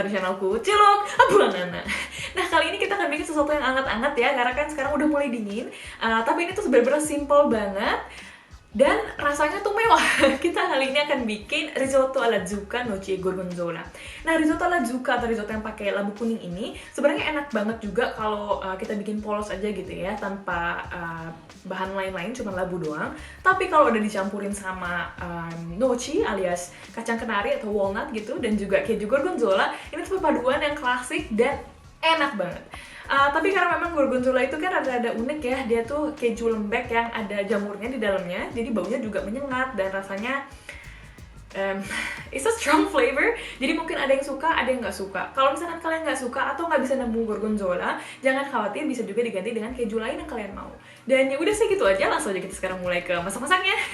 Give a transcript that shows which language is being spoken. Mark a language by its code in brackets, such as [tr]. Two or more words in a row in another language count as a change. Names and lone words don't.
[id] channelku Ciluk Bulanana. Nah, kali ini kita akan bikin sesuatu yang hangat-hangat ya, karena kan sekarang udah mulai dingin. Tapi ini tuh bener-bener simple banget dan rasanya tuh mewah. Kita kali ini akan bikin [it] risotto alla zucca noci gorgonzola. [id] Nah, [it] risotto alla zucca [id] atau risotto yang pakai labu kuning ini sebenarnya enak banget juga kalau kita bikin polos aja gitu ya, tanpa bahan lain-lain, cuma labu doang. Tapi kalau udah dicampurin sama noci alias kacang kenari atau walnut gitu, dan juga keju gorgonzola, ini tuh perpaduan yang klasik dan enak banget. Tapi karena memang gorgonzola itu kan rada-rada unik ya, dia tuh keju lembek yang ada jamurnya di dalamnya, jadi baunya juga menyengat dan rasanya [en] it's a strong flavor. [id] Jadi mungkin ada yang suka, ada yang nggak suka. Kalau misalkan kalian nggak suka atau nggak bisa nemu gorgonzola, jangan khawatir, bisa juga diganti dengan keju lain yang kalian mau. Dan ya udah sih gitu aja, langsung aja kita sekarang mulai ke masak-masaknya.